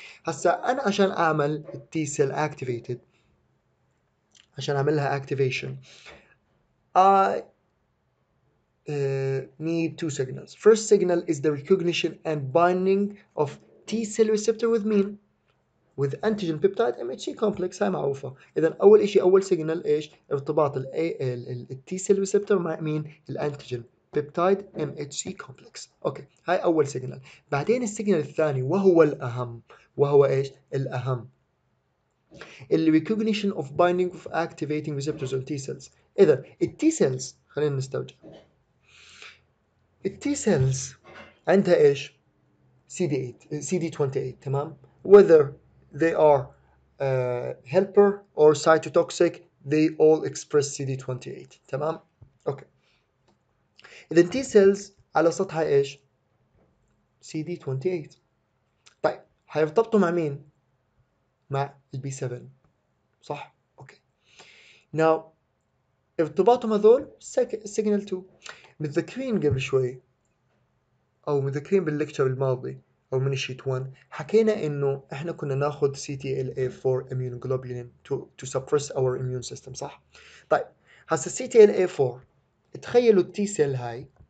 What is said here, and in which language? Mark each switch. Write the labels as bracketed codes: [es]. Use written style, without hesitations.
[ar] هسا أنا عشان أعمل [en] T cell activated، [ar] عشان أعملها [en] activation I need two signals. First signal is the recognition and binding of T cell receptor with مين؟ with antigen peptide MHC complex. [ar] هاي معروفة. إذا أول إشي أول سيجنال إيش؟ ارتباط ال T cell receptor مع مين؟ الانتيجين peptide MHC complex. أوكي هاي أول سيجنال. بعدين السيجنال الثاني وهو الأهم، وهو إيش؟ الأهم ال [en] recognition of binding of activating receptors on T cells. [ar] إذا ال T cells خلينا نسترجع. ال T cells عندها إيش؟ CD28 تمام؟ [en] whether they are helper or cytotoxic, they all express CD28 [ar] تمام؟ اوكي اذا T cells على سطحها ايش؟ CD28. طيب هيرتبطوا مع مين؟ مع البي 7 صح؟ اوكي now ارتباطهم هذول سيجنال 2. متذكرين قبل شوي او متذكرين بالليكتشر الماضي او من الشيت 1 حكينا انه احنا كنا ناخذ CTLA4 immunoglobulin [en] to suppress our immune system [ar] صح؟ طيب هسه CTLA4 تخيلوا التي سيل هاي